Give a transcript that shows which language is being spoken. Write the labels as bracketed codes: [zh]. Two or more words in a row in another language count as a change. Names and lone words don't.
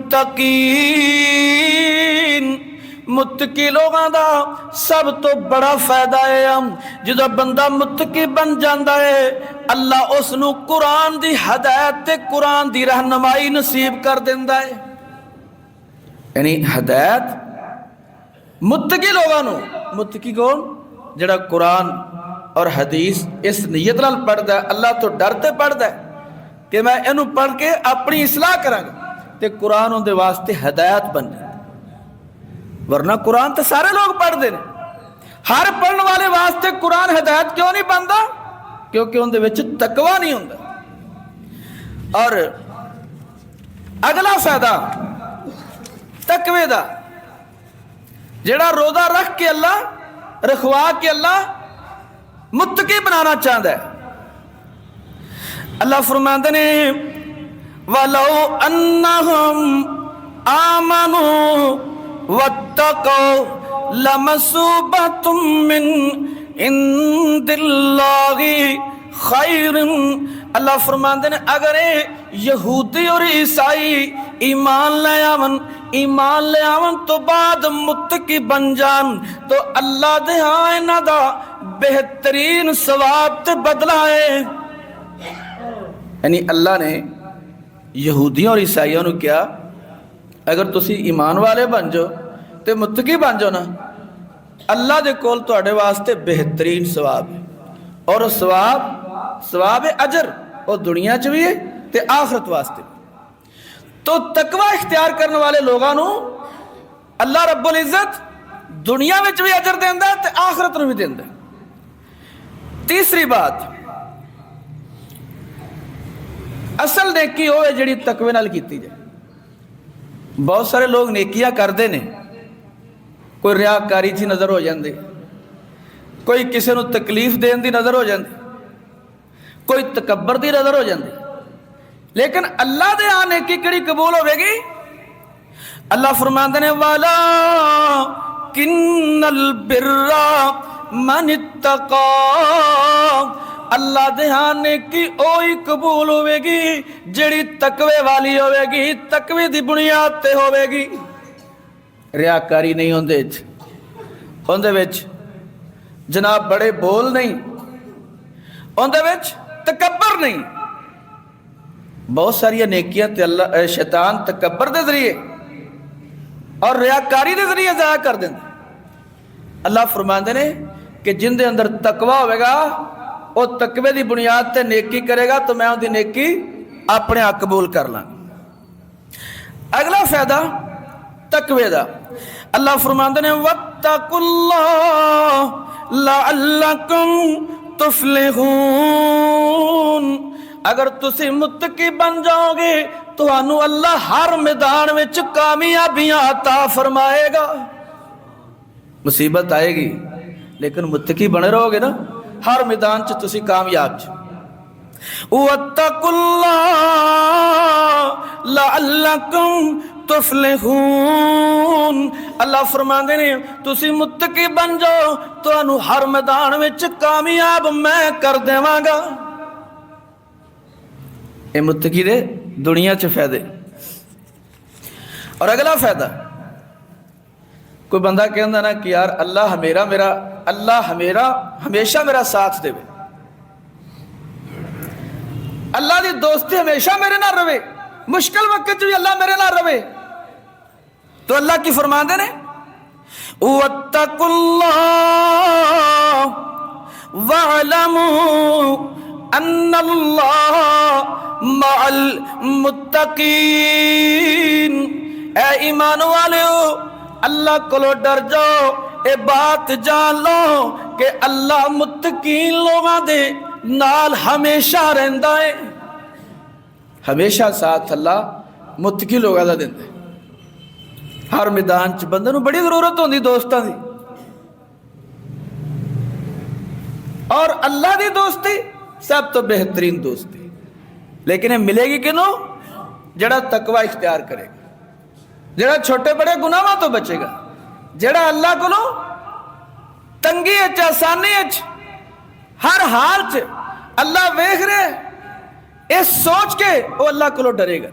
[pa] متقی لوگاں دا سب تو بڑا فائدہ ہے جدو بندہ متقی بن جاندا ہے اللہ اس نو قرآن دی ہدایت تے قرآن دی رہنمائی نصیب کر دیندا ہے. یعنی ہدایت متقی لوگاں نو. متقی کون؟ جڑا قرآن اور حدیث اس نیت نال پڑھدا ہے، اللہ تو ڈرتے پڑھدا ہے کہ میں انہوں پڑھ کے اپنی اصلاح کراں گا تے قرآن ان دے واسطے ہدایت بن جائے. ورنہ قرآن تے سارے لوگ پڑھ دے. ہر پڑھنے والے واسطے قرآن ہدایت کیوں نہیں بنتا؟ کیونکہ ان دے وچ تقوی نہیں ہوندا. اور اگلا فائدہ تقوی دا، جڑا روزہ رکھ کے اللہ رکھوا کے اللہ متقی بنانا چاہتا ہے. اللہ فرماتے نے [ar] وَلَوْ أَنَّهُمْ آمَنُوا وَاتَّقَوْا لَمَثُوبَةٌ مِّنْ عِندِ اللَّهِ خَيْرٌ. [pa] اللہ فرماتے نے اگر یہودی اور عیسائی ایمان لے آون ایمان لے آون تو بعد متقی بن جان تو اللہ دے ہاں انہاں دا بہترین ثواب تے بدلہ ہے۔ یعنی اللہ نے یہودیوں اور عیسائیوں نے کیا اگر تسی ایمان والے بن جاؤ تے متقی بن جاؤ نا اللہ دے کول تواڈے واسطے بہترین ثواب ہے، اور ثواب اجر وہ دنیا چ بھی ہے تے آخرت واسطے۔ تو تقوی اختیار کرنے والے لوگاں نو اللہ رب العزت دنیا میں بھی اجر دیندا ہے تے آخرت نو بھی دیندا ہے۔ تیسری بات، اصل نیکی ہوئے جڑی تقوی نال کیتی جائے۔ بہت سارے لوگ نیکیاں کردے نے، کوئی ریاکاری جی نظر ہو جاندی، کوئی کسی نو تکلیف دین دی نظر ہو جاندی، کوئی تکبر دی نظر ہو جاندی، لیکن اللہ دے ہاں نیکی کیڑی قبول ہوے گی؟ اللہ فرماندے نے [ar] وَلَٰكِنَّ الْبِرَّ مَنِ اتَّقَىٰ، [pa] اللہ دے ہاں نیکی اوہی قبول ہوے گی جڑی تقوی والی ہوے گی، تقوی دی بنیاد تے ہوے گی۔ ریاکاری نہیں ہوندے وچ جناب بڑے بول نہیں ہوندے وچ تکبر نہیں۔ بہت ساری نیکیاں تے اللہ شیطان تکبر دے ذریعے اور ریاکاری دے ذریعے ضائع کر دیں۔ اللہ فرماندے نے کہ جن دے اندر تقوی ہوئے گا وہ تقوی دی بنیاد تے نیکی کرے گا تو میں ان دی نیکی اپنے آپ قبول کر لاں۔ اگلا فائدہ تقوی دا، اللہ فرماندے نے [ar] وَاتَّقُوا اللَّهَ لَعَلَّكُمْ تُفْلِحُونَ، [pa] اگر تسی متقی بن جاؤ گے تو انو اللہ ہر میدان میں کامیابیاں عطا فرمائے گا۔ مصیبت آئے گی لیکن متقی بنے رہو گے نا ہر میدان چ تسی کامیاب چ۔ [ar] وَاتَّقُوا اللَّهَ لَعَلَّكُمْ تفلحون، [pa] اللہ فرماندے نے تسی متقی بن جاؤ تو انو ہر میدان میں کامیاب میں کر دیواں گا۔ اے متقی دے دنیا چ فائدے۔ اور اگلا فائدہ، کوئی بندہ کہندا نا کہ یار اللہ ہمیشہ میرا ساتھ دے، اللہ دی دوستی ہمیشہ میرے نال رہے، مشکل وقت بھی اللہ میرے نال رہے، تو اللہ کی فرماندے نے [ar] وَاتَّقُوا اللَّهَ وَاعْلَمُوا أَنَّ اللَّهَ مَعَ الْمُتَّقِينَ، [pa] اے ایمان والےو اللہ کو ڈر جاؤ، اے بات جان لو کہ اللہ متقین لوگاں دے نال ہمیشہ رہندا ہے، ہمیشہ ساتھ اللہ متقی لوگاں دا دیندا ہے۔ ہر میدان چ بندے نوں بڑی ضرورت ہوندی دوستاں دی، اور اللہ دی دوستی سب تو بہترین دوستی، لیکن یہ ملے گی کنوں؟ جڑا تقوی اختیار کرے گا، جڑا چھوٹے بڑے گناہاں تو بچے گا، جڑا اللہ کو تنگی اچ آسانی اچ ہر حال چ اللہ ویکھ رہے اس سوچ کے وہ اللہ کو ڈرے گا۔